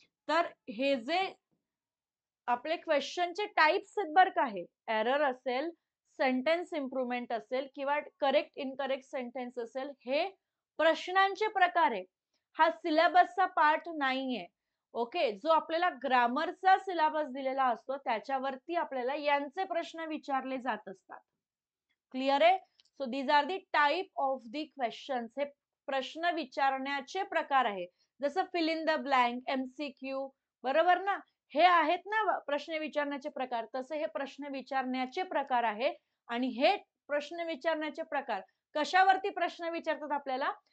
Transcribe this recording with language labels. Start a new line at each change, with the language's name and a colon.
Marathi: तर हे जे आपले क्वेश्चनचे टाइप्स आहेत बरं का, हे एरर असेल, सेंटेन्स इम्प्रुव्हमेंट असेल किंवा करेक्ट इनकरेक्ट सेंटेन्स असेल, हे प्रश्नांचे प्रकार आहे. हा सिलेबसचा पार्ट नाहीये. ओके, जो आपल्याला ग्रामरचा सिलेबस दिलेला असतो त्याच्यावरती आपल्याला यांचे प्रश्न विचारले जात असतात. क्लिअर आहे?
English: So these are the type of the questions.
Marathi: हे प्रश्न विचारण्याचे प्रकार आहे. जसं fill in the blank, MCQ, बरोबर ना, हे आहेत ना प्रश्न विचारण्याचे प्रकार. तसे हे प्रश्न विचारण्याचे प्रकार आहे. आणि हे प्रश्न विचारण्याचे प्रकार कशावरती प्रश्न विचारतात आपल्याला?